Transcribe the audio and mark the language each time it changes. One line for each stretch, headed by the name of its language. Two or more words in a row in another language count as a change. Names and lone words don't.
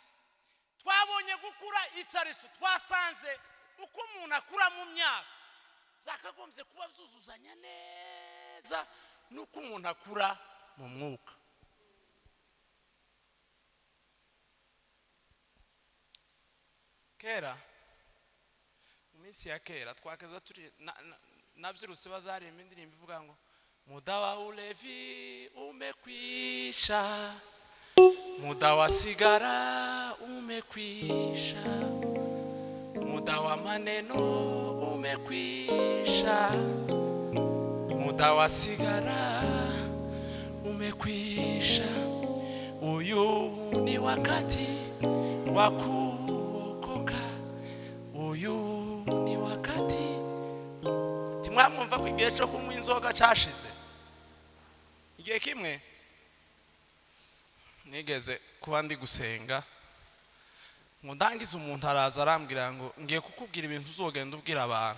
Kinyarwanda: Twabonye gukura icarico twasanze uko umuntu akura mu myaka byakagombye kuba byuzuzanya neza nuko umuntu akura mu mwuka. Kera mu minsi ya kera twakaza turi nabyiruse bazaririmba indirimbo ivuga ngo
Swahili: muda wa ulevi umekwisha, muda wa sigara umekwisha, muda wa maneno umekwisha, muda wa sigara umekwisha.
Kinyarwanda: Uyu ni
Swahili: wakati wa kuokoka,
Kinyarwanda: uyu ni
Swahili: wakati.
Kinyarwanda: Timwamumva ko igihe cyo kunywa inzoga cyashize. Igihe kimwe nigeze kuba ndi gusenga, ngo ndangize umuntu araza arambwira ngo ngiye kukubwira ibintu uzogenda ubwira abantu.